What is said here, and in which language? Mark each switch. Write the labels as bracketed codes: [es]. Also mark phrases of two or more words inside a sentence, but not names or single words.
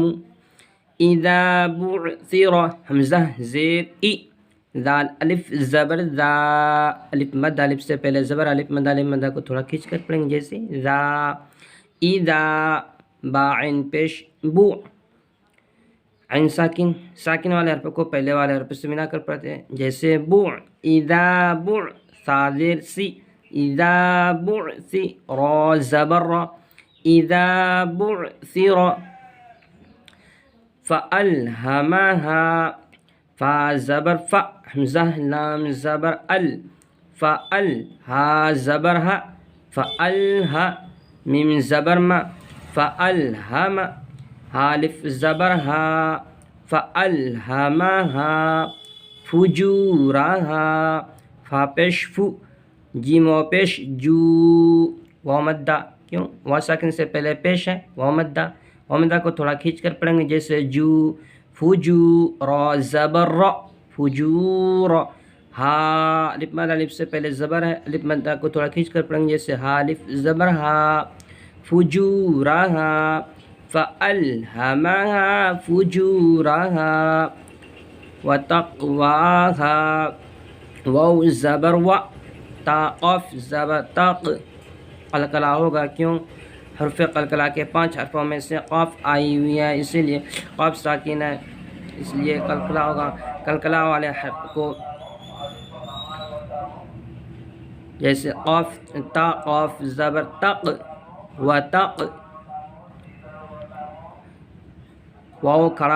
[ar] اذا بعثر، [ur] حمزہ زیر ای، ذال الف زبر ذا، الف مد، الف سے پہلے زبر، الف مدہ کو تھوڑا کھینچ کر پڑھیں گے، جیسے ذا، اذا، با عین پیش بو، عین ساکن والے حرف کو پہلے والے حرف سے ملا کر پڑھتے ہیں، جیسے بو، اذا بو، سا زیر سی، [ar] اذا بعثر، [ur] را زبر را، [ar] اذا بعثر، [ur] فألهمها، فا زبر فا، حمزہ لام زبر ال، فأل، ہا زبر ہا، فألہ، میم زبر ما، فألہم، ہا الف زبر ہا، [ar] فألہمہا فجورہا، [ur] فا پیش فو، جیم و پیش جو، واو مدہ، کیوں؟ واو ساکن سے پہلے پیش ہے، واو مدہ کو تھوڑا کھینچ کر پڑھیں گے، جیسے جو، فجو، را زبر را، فجور، ہا الف سے پہلے زبر ہے، الف مدہ کو تھوڑا کھینچ کر پڑھیں گے، جیسے ہا الف زبر ہا، فجورہا، [ar] فألہمہا فجورہا، [ur] وتقواہا، واو زبر و، تا قاف زبر تق، قلقلہ ہوگا، کیوں؟ حرف قلقلہ کے 5 حرفوں میں سے قاف آئی ہوئی ہے، اسی لیے قاف ساکن ہے، اس لیے قلقلہ ہوگا۔ قلقلہ والے حرف کو جیسے قاف تا قاف زبر تق، و تق، واو کھڑا